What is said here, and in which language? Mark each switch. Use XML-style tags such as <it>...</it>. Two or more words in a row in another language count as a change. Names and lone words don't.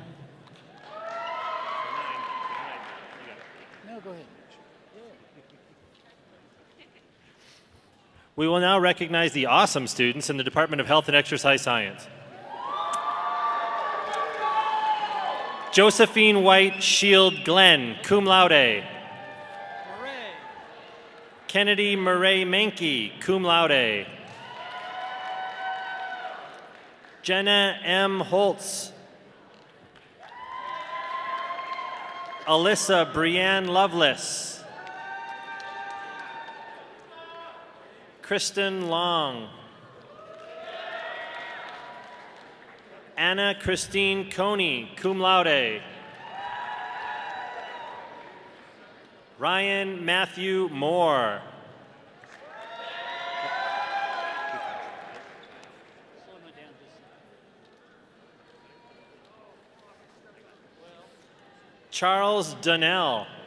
<en>We will now recognize the awesome students in the Department of Health and Exercise Science. Josephine White Shield Glenn,</en> <la>cum laude.</la> <en>Kennedy Murray Mankey,</en> <la>cum laude.</la> <en>Jenna M. Holtz. Alyssa Brianne Lovelace. Kristen Long. Anna Christine Coney,</en> <la>cum laude.</la> <en>Ryan Matthew Moore. Charles Donnell.</en>